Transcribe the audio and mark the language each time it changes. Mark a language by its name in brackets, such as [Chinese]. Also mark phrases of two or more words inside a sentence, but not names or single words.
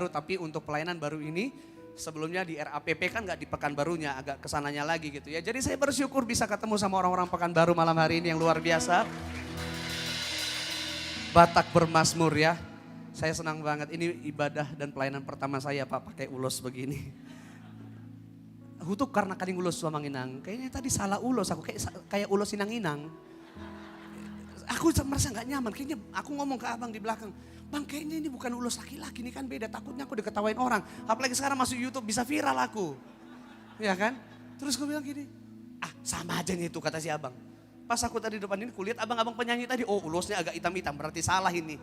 [Indonesian] Tapi untuk pelayanan baru ini, sebelumnya di RAPP kan gak di Pekanbarunya, agak kesananya lagi gitu ya. Jadi saya bersyukur bisa ketemu sama orang-orang Pekanbaru malam hari ini yang luar biasa. Batak bermazmur ya. Saya senang banget, ini ibadah dan pelayanan pertama saya Pak pakai ulos begini. Hutuk karena kading ulos suamanginang. Kayaknya tadi salah ulos aku, kayak ulos inang-inang. Aku merasa gak nyaman, kayaknya aku ngomong ke abang di belakang. Bang kayaknya ini bukan ulos laki-laki, ini kan beda, takutnya aku diketawain orang. Apalagi sekarang masuk YouTube bisa viral aku. Ya kan? Terus gue bilang gini, sama aja nih itu kata si abang. Pas aku tadi depan ini kulihat abang-abang penyanyi tadi, oh ulosnya agak hitam-hitam berarti salah ini.